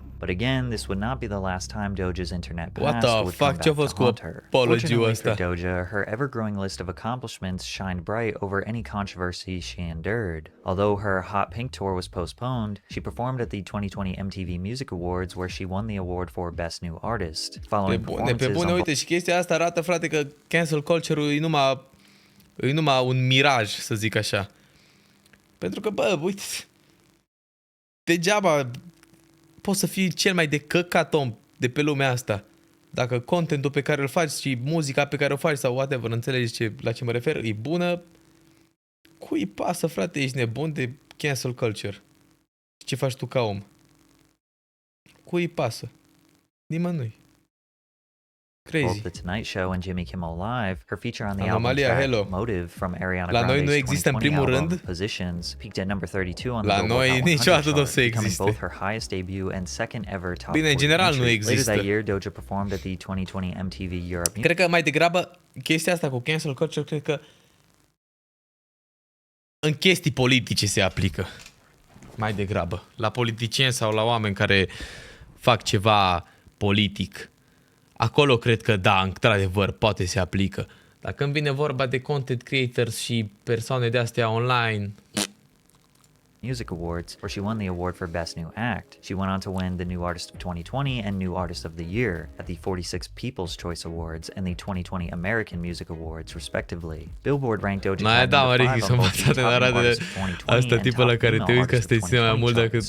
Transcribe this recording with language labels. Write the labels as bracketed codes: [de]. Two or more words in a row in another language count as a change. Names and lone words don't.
[en] But again, this would not be the last time Doja's internet past would come back to haunt her. Fortunately for Doja, her ever-growing list of accomplishments shined bright over any controversy she endured. Although her Hot Pink tour was postponed, she performed at the 2020 MTV Music Awards where she won the award for Best New Artist. Following performances on [ro] uite, și chestia asta arată, frate, că [en] cancel culture- [ro] ul e numai un miraj, să zic așa. Pentru că, bă, uite, degeaba poți să fii cel mai de căcat om de pe lumea asta. Dacă contentul pe care îl faci și muzica pe care o faci sau whatever, înțelegi la ce mă refer, e bună, cui pasă, frate, ești nebun de [en] cancel culture? [ro] Ce faci tu ca om? Cui pasă? Nimănui. [en] Crazy. The Tonight Show and Jimmy Kimmel Live, her feature on the album track Motive from Ariana Grande's 2020 album Positions peaked at number 32 on the Billboard Hot 100 chart, becoming both her highest debut and second ever top 40 entry. Later that year, Doja performed at the 2020 MTV Europe Music. [ro] Cred că mai degrabă chestia asta cu [en] cancel culture, [ro] cred că în chestii politice se aplică. Mai degrabă. La politicieni sau la oameni care fac ceva politic. Acolo cred că da, într-adevăr, poate se aplică. Dar când vine vorba de [en] content creators [ro] și persoane de astea online... [en] Music Awards, where she won the award for Best New Act. She went on to win the New Artist of 2020 and New Artist of the Year at the 46 People's Choice Awards and the 2020 American Music Awards, respectively. Billboard ranked Doja Cat number 5 on both the Top New Artist of 2020 and Top Female Artist of 2020 charts.